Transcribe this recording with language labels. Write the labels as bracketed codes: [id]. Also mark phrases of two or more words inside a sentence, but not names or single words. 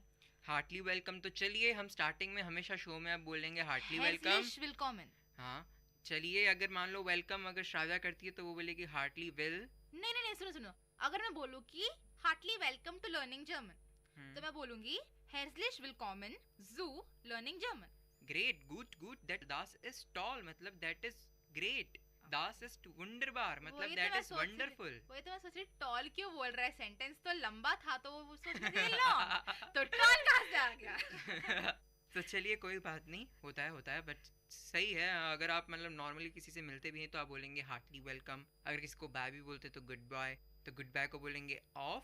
[en] heartly welcome. [hi] तो चलिए हम स्टार्टिंग में हमेशा शो में अब बोलेंगे [en] heartly welcome. [hi] वेलकम। हाँ, चलिए अगर मान लो वेलकम अगर श्राव्या करती है तो वो बोलेगी [en] heartly well. [hi] नहीं, सुनो, अगर मैं बोलूँ कि [en] heartly welcome to learning German, [hi] तो मैं बोलूंगी [de] herzlich willkommen zu [en] learning German। great, good, that [de] das is toll [en] मतलब that is great, [de] das ist wunderbar मतलब [en] that is wonderful. [hi] वही तो मैं सोच रही टॉल क्यों बोल रहा है, सेंटेंस तो लंबा था तो वो सोच रही लॉन्ग, तो टॉल कहाँ से आ गया? तो चलिए कोई बात नहीं, होता है बट सही है। अगर आप मतलब नॉर्मली किसी से मिलते भी हैं तो आप बोलेंगे [en] heartly welcome. [hi] अगर किसी को बाय भी बोलते तो [en] good bye, [hi] तो [en] good bye [hi] को बोलेंगे ऑफ